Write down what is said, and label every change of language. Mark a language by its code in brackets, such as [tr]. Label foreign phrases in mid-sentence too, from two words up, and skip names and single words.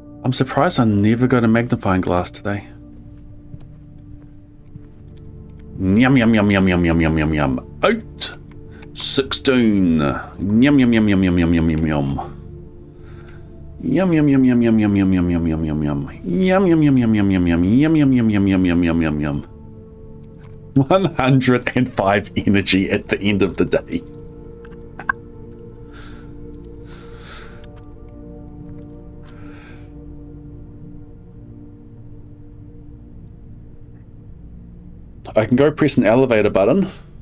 [en] I'm surprised I never got a magnifying glass today. Yum yum yum yum yum yum yum yum yum. Out. 16. Yum yum yum yum yum yum yum yum yum. Yum yum yum yum yum yum yum yum yum yum yum yum. Yum yum yum yum yum yum yum yum yum yum yum yum yum yum yum yum. 105 energy at the end of the day. I can go press an elevator button.